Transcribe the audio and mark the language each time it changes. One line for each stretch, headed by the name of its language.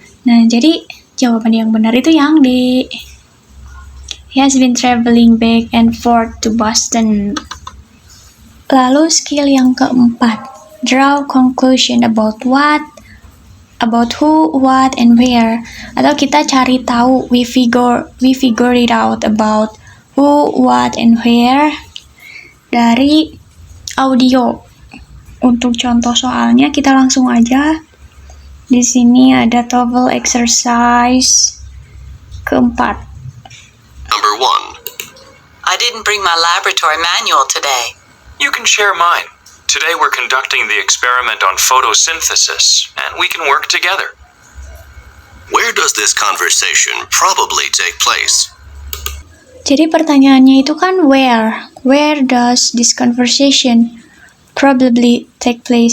Indonesian: Nah, jadi jawaban yang benar itu yang D.
English: He has been traveling back and forth to Boston.
Indonesian: Lalu skill yang keempat,
English: draw conclusion about what, about who, what, and where.
Indonesian: Atau kita cari tahu,
English: we figure it out about who, what, and where dari audio.
Indonesian: Untuk contoh soalnya kita langsung aja. Di sini ada TOEFL exercise keempat.
English: Number 1. I didn't bring my laboratory manual today. You can share mine. Today we're conducting the experiment on photosynthesis, and we can work together. Where does this conversation probably take place?
Indonesian: Jadi pertanyaannya itu kan where?
English: Where does this conversation probably take place?